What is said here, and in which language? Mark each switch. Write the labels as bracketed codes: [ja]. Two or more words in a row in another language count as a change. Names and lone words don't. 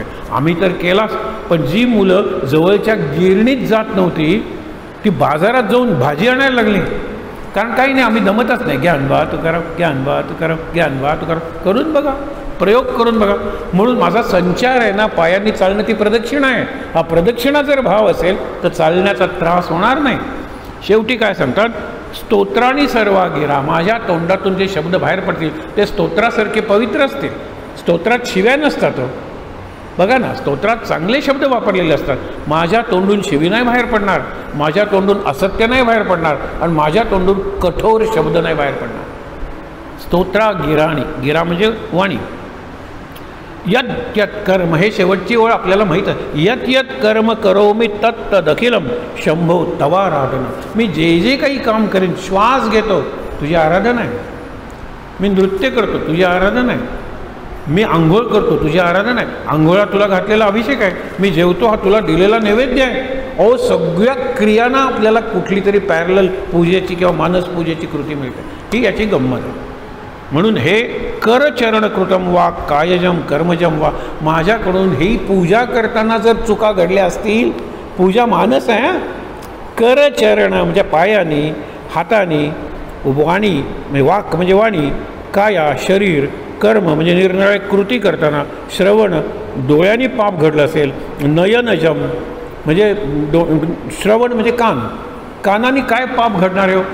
[mr] आम्ही तर केलाच, पण जी मुलं जवळच्या गिरणीत जात नव्हती ती बाजारात जाऊन भाजी आणायला लागली. कारण काही नाही, आम्ही दमतच नाही. ज्ञान बा तुकाराम, ज्ञान बा तुकाराम, ज्ञान बा तुकाराम करून बघा, प्रयोग करून बघा. म्हणून माझा संचार आहे ना, पायांनी चालणं ती प्रदक्षिणा आहे. हा प्रदक्षिणा जर भाव असेल तर चालण्याचा त्रास होणार नाही. शेवटी काय सांगतात, [sa] स्तोत्रानी सर्वा गिरा, [mr] माझ्या तोंडातून जे शब्द बाहेर पडतील ते स्तोत्रासारखे पवित्र असतील. स्तोत्रात शिव्या नसतात. बघा ना, स्तोत्रात चांगले शब्द वापरलेले असतात. माझ्या तोंडून शिवी नाही बाहेर पडणार, माझ्या तोंडून असत्य नाही बाहेर पडणार, आणि माझ्या तोंडून कठोर शब्द नाही बाहेर पडणार. [sa] स्तोत्रा गिराणी, [mr] गिरा म्हणजे वाणी. [sa] यत यत कर्म, [mr] हे शेवटची ओळ आपल्याला माहीत आहे. [sa] यत यत कर्म करो मी तत्त दखिलम शंभो तवाराधना. [mr] मी जे जे काही काम करेन, श्वास घेतो तुझी आराधना आहे, मी नृत्य करतो तुझी आराधना आहे, मी आंघोळ करतो तुझी आराधना आहे, आंघोळा तुला घातलेला अभिषेक आहे, मी जेवतो हा तुला दिलेला नैवेद्य आहे. अहो सगळ्या क्रियांना आपल्याला कुठली तरी पॅरलल पूजेची किंवा मानस पूजेची कृती मिळते. ही याची गंमत आहे. म्हणून हे [sa] करचरण कृतम वा कायजम कर्मजम वा, [mr] माझ्याकडून ही पूजा करताना जर चुका घडल्या असतील, पूजा मानस आहे. करचरण म्हणजे पायानी, हातानी, वाणी म्हणजे वाक म्हणजे वाणी, काया शरीर, कर्म म्हणजे निरनिराळ्या कृती करताना, श्रवण डोळ्यांनी पाप घडलं असेल, नयनजम म्हणजे श्रवण म्हणजे कान, कानाने काय पाप घडणार आहे.